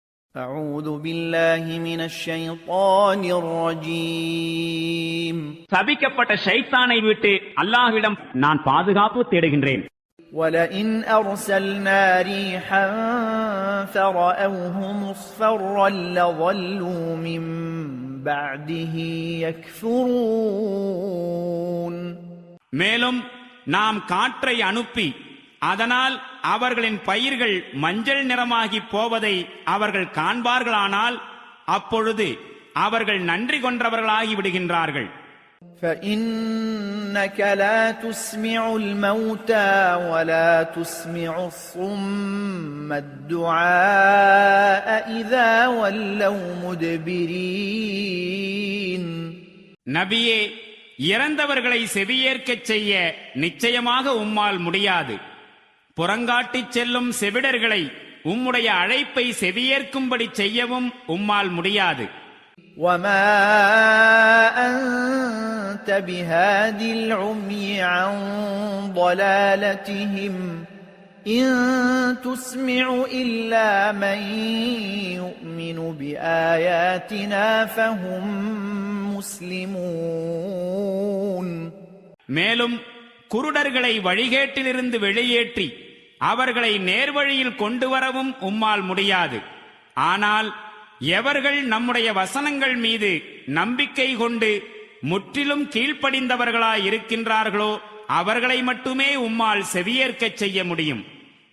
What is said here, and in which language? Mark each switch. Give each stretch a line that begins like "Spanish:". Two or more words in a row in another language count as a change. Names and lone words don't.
Arabic: أعوذ بالله من الشيطان الرجيم
Tamil: சபிக்கப்பட்ட ஷைத்தானை விட்டு அல்லாஹ்விடம் நான் பாதுகாப்பு தேடுகின்றேன்.
Arabic: ولئن أرسلنا ريحا فرأوه مصفرا لظلوا من بعده يكفرون.
Tamil: மேலும் நாம் காற்றை அனுப்பி அதனால் அவர்களின் பயிர்கள் மஞ்சள் நிறமாகி போவதை அவர்கள் காண்பார்களானால் அப்பொழுது அவர்கள் நன்றி கொன்றவர்களாகி விடுகின்றார்கள்.
Arabic: فإنك لا تسمع الموتى ولا تسمع الصم الدعاء إذا ولوا مدبرين.
Tamil: நபியே, இறந்தவர்களை செவியேற்கச் செய்ய நிச்சயமாக உம்மால் முடியாது. புறங்காட்டிச் செல்லும் செவிடர்களை உம்முடைய அழைப்பை செவியேற்கும்படி செய்யவும் உம்மால் முடியாது.
Arabic: وما أنت بهادي العمي عن ضلالتهم إن تسمع إلا من يؤمن بآياتنا فهم مسلمون.
Tamil: மேலும் குருடர்களை வழிகேட்டிலிருந்து வெளியேற்றி அவர்களை நேர்வழியில் கொண்டு வரவும் உம்மால் முடியாது. ஆனால் எவர்கள் நம்முடைய வசனங்கள் மீது நம்பிக்கை கொண்டு முற்றிலும் கீழ்ப்படிந்தவர்களாய் இருக்கின்றார்களோ அவர்களை மட்டுமே உம்மால் செவியேற்கச் செய்ய முடியும்.